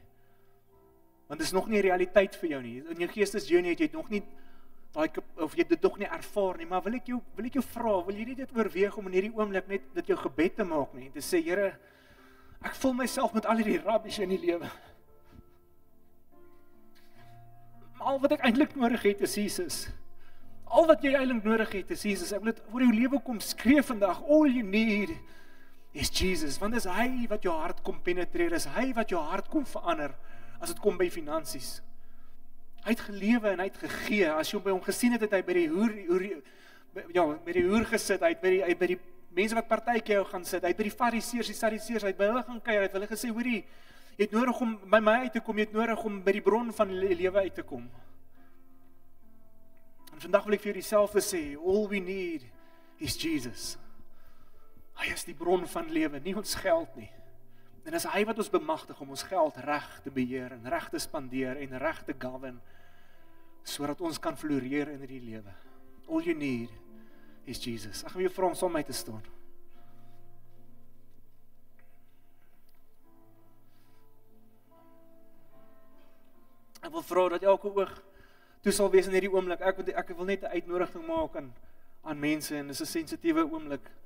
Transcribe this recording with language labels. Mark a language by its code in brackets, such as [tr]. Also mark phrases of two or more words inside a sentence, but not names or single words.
[af] Want dit is nog nie realiteit vir jou nie. In jou geestesjourney het jy nog nie of jy dit nog nie ervaar nie, maar wil ek jou vra, wil jy nie dit oorweeg om in hierdie oomblik net dit jou gebed te maak nie, en te sê, Here, ek vul myself met al hierdie rubbish in die lewe. Al wat ek eintlik nodig het is Jesus. Al wat jy eintlik nodig het is Jesus. Ek wil dit oor jou lewe kom skree vandag. [en] All you need is Jesus. [af] Want dis hy wat jou hart kom penetreer. Dis hy wat jou hart kom verander as dit kom by finansies. Hy het gelewe en hy het gegee. As jy by hom gesien het, het hy by die hoer gesit. Hy het by die mense wat partytjie jou gaan sit. Hy het by die fariseërs, die sadiseërs, hy het by hulle gaan kuier. Hy het hulle gesê, hoorie, jy het nodig om by my uit te kom, jy het nodig om by die bron van die lewe uit te kom. En vandag wil ek vir jou dieselfde sê, [en] all we need is Jesus. [af] Hy is die bron van lewe, nie ons geld nie. En is hy wat ons bemagtig om ons geld reg te beheer en reg te spandeer en reg te govern, sodat ons kan floreer in hierdie lewe. [en] All you need is Jesus. [af] Ek gaan jou vra om saam met my te staan. Ek wil vra dat elke oog toe sal wees in hierdie oomblik. Ek wil net 'n uitnodiging maak aan mense, en dis 'n sensitiewe oomblik.